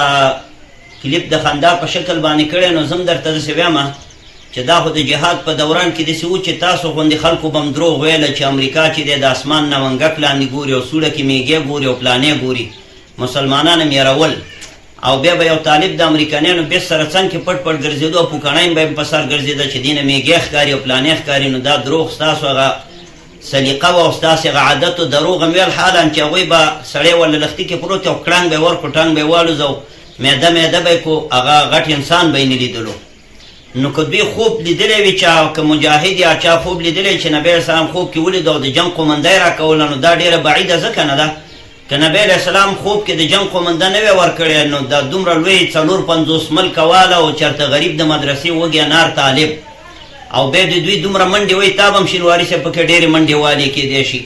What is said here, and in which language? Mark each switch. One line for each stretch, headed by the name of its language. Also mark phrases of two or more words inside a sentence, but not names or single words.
Pashto: کلیپ د خندا په شکل باندې کړی، نو زه هم درته داسې وایم چې دا خو د جهاد په دوران کې داسې و چې تاسو غوندې خلکو به هم دروغ ویله چې امریکا چې دی د اسمان نه منګک لاندې ګوري او سوړه کې میږې ګوري او پلانې ګوري، مسلمانان هم یېرول او بیا به یو طالب د امریکایانو بیس سره څنګ کې پټ پټ ګرځېدو او پوکڼی به یې په سر ګرځېده چې دې نه میږې ښکاري او پلانې ښکاري. نو دا دروغ ستاسو هغه سلیقه وه او ستاسې هغه عادت و، دروغ هم ویل، حالا چې هغوی به سړی ورله لښتي کې پروت او کړنګ به یې ورکړو، ټنګ به یې والوځو، میده میده به یې کو، هغه غټ انسان به یې نه لیدلو. نو که دوی خوب لیدلی وي چا، که مجاهد یا چا خوب لیدلی چې نبی
Arabic: علیه السلام
Pashto: خوب کې ولید او د جنګ قومنده یې راکوله، نو دا ډېره بعیده ځکه نه ده. که نبی
Arabic: علیه السلام
Pashto: خوب کې د جنګ قومنده نه وی ورکړی، نو دا دومره لوی 54 ملکه واله او چېرته غریب د مدرسې وږی انار طالب او بیا د دوی دومره منډې وایي، تا به هم شینواري صاحب پکې ډېرې منډې والې کېدی شي.